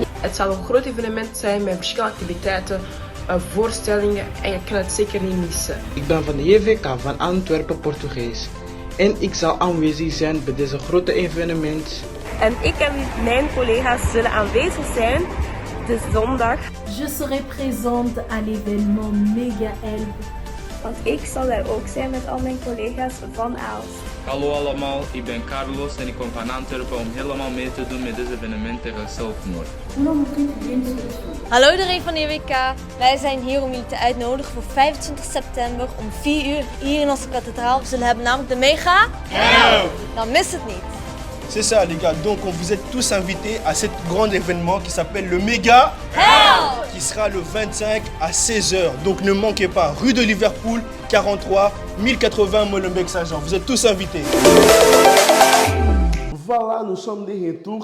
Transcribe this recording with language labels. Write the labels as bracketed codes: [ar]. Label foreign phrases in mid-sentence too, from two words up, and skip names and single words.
[nl] Het zal een groot evenement zijn met verschillende activiteiten, voorstellingen en je kan het zeker niet missen. Ik ben van de JVK van Antwerpen, Portugees. En ik zal aanwezig zijn bij deze grote evenement. En ik en mijn collega's zullen aanwezig zijn de zondag. [fr] Je serai présente à l'événement Mega Help. [nl] Want ik zal daar ook zijn met al mijn collega's van Aalst. Hallo allemaal, ik ben Carlos en ik kom van Antwerpen om helemaal mee te doen met dit evenement tegen zelfmoord. Hallo iedereen van de JWK. Wij zijn hier om jullie te uitnodigen voor 25 september om 4 uur hier in onze kathedraal. We zullen hebben namelijk de Mega Help. Dan mis het niet. [fr] C'est ça les gars, donc on vous êtes tous invités à cet grand événement qui s'appelle le Mega Help qui sera le 25 à 16h. Donc ne manquez pas, rue de Liverpool, 43 1080 Molenbeek-Saint-Jean. Vous êtes tous invités. Voilà, nous sommes de retour.